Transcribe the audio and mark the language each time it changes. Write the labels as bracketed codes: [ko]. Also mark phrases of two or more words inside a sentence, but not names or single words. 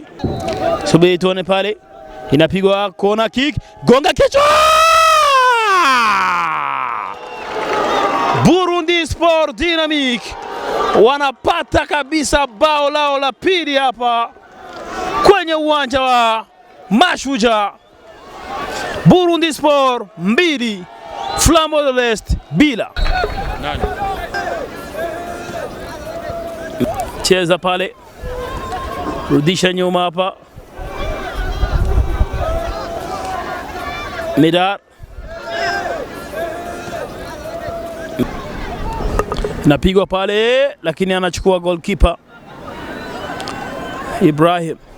[sw] Subiri tuone pale, inapigwa [en] corner kick, [sw] gonga kichwa. Burundi Sport Dynamik wanapata kabisa bao lao la pili hapa kwenye uwanja wa Mashujaa. Burundi Sport 2, Flambeau de l'Est 0. Cheza pale, rudisha nyuma hapa, Midar napigwa pale, lakini anachukua goalkeeper Ibrahim.